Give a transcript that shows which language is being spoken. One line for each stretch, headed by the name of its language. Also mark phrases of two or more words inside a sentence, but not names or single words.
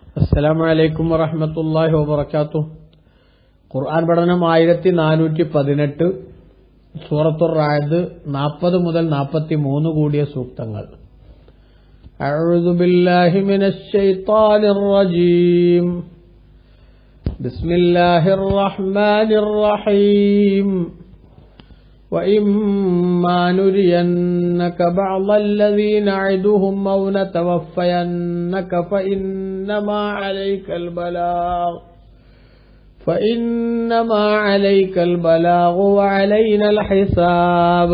Arabic: السلام عليكم ورحمة الله وبركاته.
Malayalam: ഖുർആൻ പഠനം 1418, സൂറത്തുർ റഅദ് 40 മുതൽ 43 കൂടിയ സൂക്തങ്ങൾ.
Arabic: أعوذ بالله من الشيطان الرجيم. بسم الله الرحمن الرحيم. وَإِمَّا نُرِيَنَّكَ بَعْضَ الَّذِي نَعِدُهُمْ أَوْ نَتَوَفَّيَنَّكَ فَإِنَّمَا عَلَيْكَ الْبَلَاغُ وَعَلَيْنَا الْحِسَابُ.